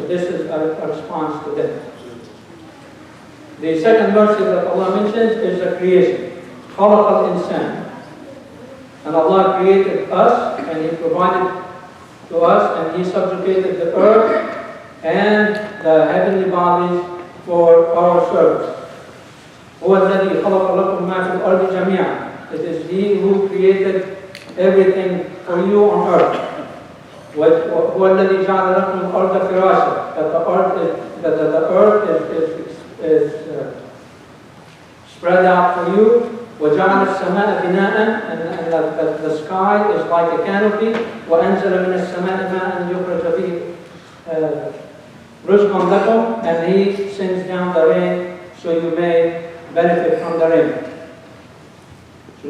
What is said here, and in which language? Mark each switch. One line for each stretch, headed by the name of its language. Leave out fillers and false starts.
English: So this is a response to them. The second mercy that Allah mentions is the creation.
Arabic: خَلَقَ الْإِنسَانِ.
English: And Allah created us, and He provided to us, and He subjugated the earth and the heavenly bodies for our service.
Arabic: هو الذي خلق لكم ما في الأرض جميعا.
English: It is He who created everything for you on earth.
Arabic: هو الذي جعل لكم الأرض فراشا.
English: That the earth is spread out for you.
Arabic: وجعل السماء بناء,
English: and the sky is like a canopy.
Arabic: وأنزل من السماء ماء يخرج به رزقا لكم,
English: and He sends down the rain so you may benefit from the rain. So